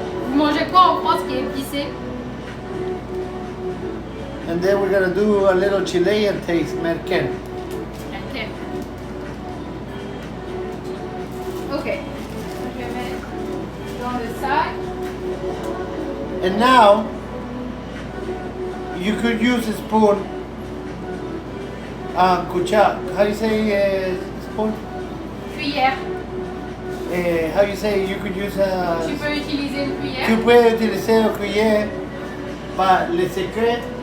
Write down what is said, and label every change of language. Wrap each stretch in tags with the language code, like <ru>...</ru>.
<fr>Vous mangez quoi en France qui est épicé?</fr> <en>And then we're gonna do a little Chilean taste, merquén. Ok. Ok.</en> <fr>Je vais mettre dans le sac.</fr> <en>And now you could use a spoon. Cuchara. How you say spoon?</en> <fr>Cuillère.</fr> <en>How you say you could use a.</en> <fr>Tu peux utiliser une cuillère. Tu peux utiliser une cuillère, mais le secret,</fr>